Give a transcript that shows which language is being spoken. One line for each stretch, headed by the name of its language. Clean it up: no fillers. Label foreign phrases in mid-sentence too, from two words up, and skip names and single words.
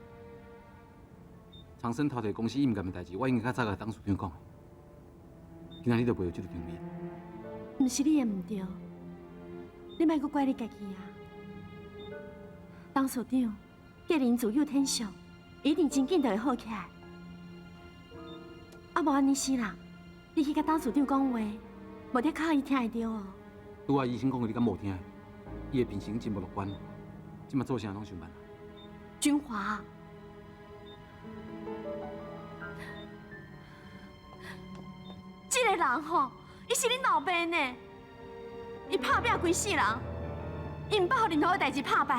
Min Nan Chinese: 长生偷摕公司隐瞒的代志，我应该较早甲董事长讲的。今仔日就袂有这个场面。毋是你的唔对，你莫阁怪你家己啊。董事长，既然自有天相，一定真紧就会好起来。啊，无安尼死人，你去甲董事长讲话，无得靠伊听会到哦。拄仔医生讲的，你敢无听？伊的病情真无乐观，即马做啥拢上班。君华，这个人吼，伊是恁老爸呢，伊拍拼规世人，伊毋捌互任何代志拍败。